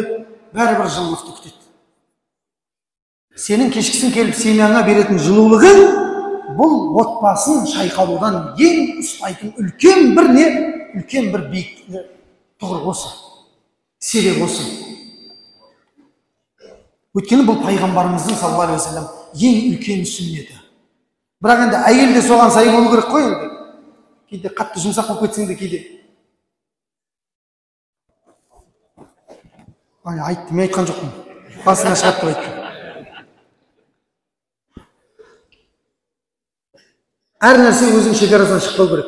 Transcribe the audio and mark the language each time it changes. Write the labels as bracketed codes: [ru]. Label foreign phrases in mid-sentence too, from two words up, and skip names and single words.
[kk] Бәрібір жылулықты күтеді. Сенің кешкісін келіп семьяңа беретін жылулығың, бұл отбасын шайқалудан ең ұстайтын үлкен бір не? Үлкен бір биік тұғыр осы. Себеп осы. Өйткені бұл пайғамбарымыздың [ar] صلى الله عليه وسلم [kk] ең үлкен сүннеті. Бірақ енді әйел де соған сай болу керек қой енді. Кейде қатты жұмсақ болып кетсең де кейде. Айтты, мен айтқан жоқпын. Басына шығады деп айтты. Әр нәрсе өзінің шекарасынан шықпау керек.